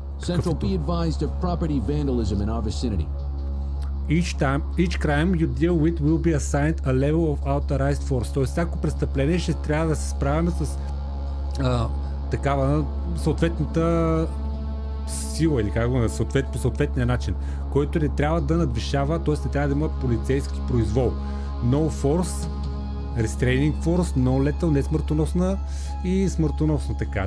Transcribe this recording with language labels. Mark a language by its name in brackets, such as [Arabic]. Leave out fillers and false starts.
[English] Central be advised of property vandalism in our vicinity. Each crime you deal with will be assigned a level of authorized force. [Bulgarian] Тоест, всяко престъпление ще трябва да се справяме с такава съответната сила или как го по съответния начин, който не трябва да надвишава, т.е. не трябва да има полицейски произвол. [English] No force, restraining force, no lethal, [Bulgarian] не смъртоносна и смъртоносна така.